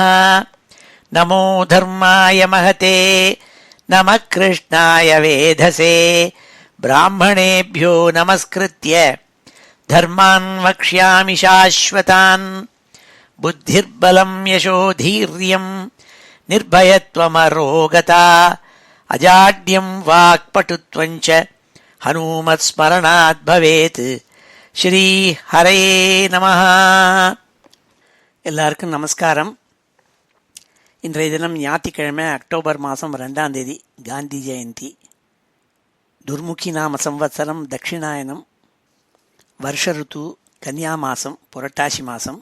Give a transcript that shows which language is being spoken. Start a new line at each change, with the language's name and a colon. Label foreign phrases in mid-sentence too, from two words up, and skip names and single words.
Sanskrit: नमो धर्माय महते नमः कृष्णाय वेधसे ब्राह्मणेभ्यो नमस्कृत्य धर्मान् वक्ष्यामि शाश्वतान्। बुद्धिर्बलं यशोधीर्यं निर्भयत्वमरोगता अजाड्यं वाक्पटुत्वं च हनुमत्स्मरणात् भवेत्। श्री हरे नमः.
Tamil: எல்லாருக்கும் நமஸ்காரம். இன்றைய தினம் ஞாயிற்றுக்கிழமை அக்டோபர் மாதம் 2ஆம் தேதி காந்தி ஜெயந்தி. துர்முகி நாம சம்வத்சரம் தட்சிணாயனம். வருஷ ருத்து கன்யா மாதம் புரட்டாசி மாதம்.